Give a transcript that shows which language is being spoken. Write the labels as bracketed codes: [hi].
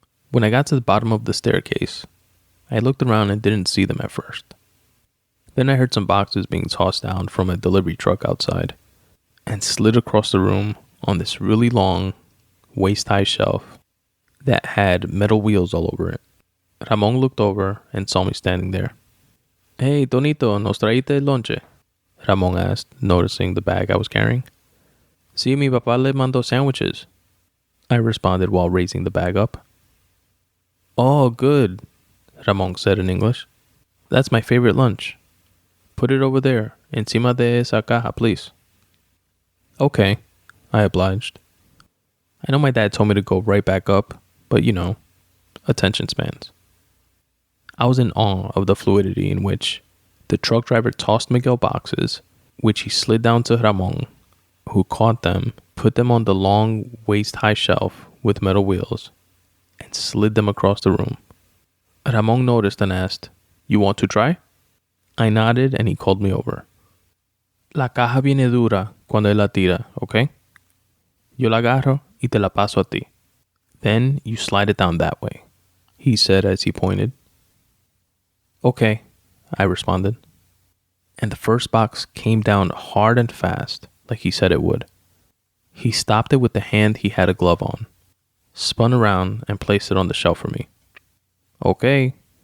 [en] When I got to the bottom of the staircase, I looked around and didn't see them at first. Then I heard some boxes being tossed down from a delivery truck outside and slid across the room on this really long, waist-high shelf that had metal wheels all over it. Ramon looked over and saw me standing there. [es] Hey, Tonito, ¿nos traíste lonche? [en] Ramon asked, noticing the bag I was carrying. [es] Sí, mi papá le mandó sandwiches, [en] I responded while raising the bag up. Oh, good, Ramon said in English. That's my favorite lunch. Put it over there, [es] encima de esa caja, [en] please. Okay, I obliged. I know my dad told me to go right back up, but attention spans. I was in awe of the fluidity in which the truck driver tossed Miguel boxes, which he slid down to Ramon, who caught them, put them on the long waist-high shelf with metal wheels, and slid them across the room. Ramon noticed and asked, You want to try? I nodded and he called me over. [es] La caja viene dura cuando él la tira, okay? Yo la agarro y te la paso a ti. [en] Then you slide it down that way, he said as he pointed. Okay, I responded. And the first box came down hard and fast, like he said it would. He stopped it with the hand he had a glove on, spun around and placed it on the shelf for me. Okay.